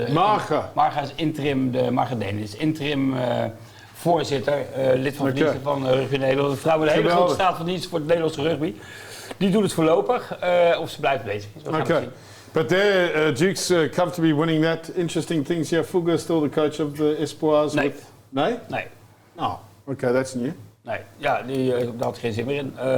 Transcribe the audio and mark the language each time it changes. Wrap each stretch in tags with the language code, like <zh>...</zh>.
<nl>Marga is interim, Marga Deen is interim voorzitter, lid van diensten van Rugby Nederland. De vrouw met een hele grote staat van dienst voor het Nederlandse rugby. Die doet het voorlopig, of ze blijft bezig.</nl> <en>Okay. But there, Dukes comfortably winning that. Interesting things here. Fuga is still the coach of the Espoirs.</en> <nl>Nee. Nee? Nee.</nl> <en>Oh, okay, that's new.</en> <nl>Nee, ja, daar had geen zin meer in.</nl>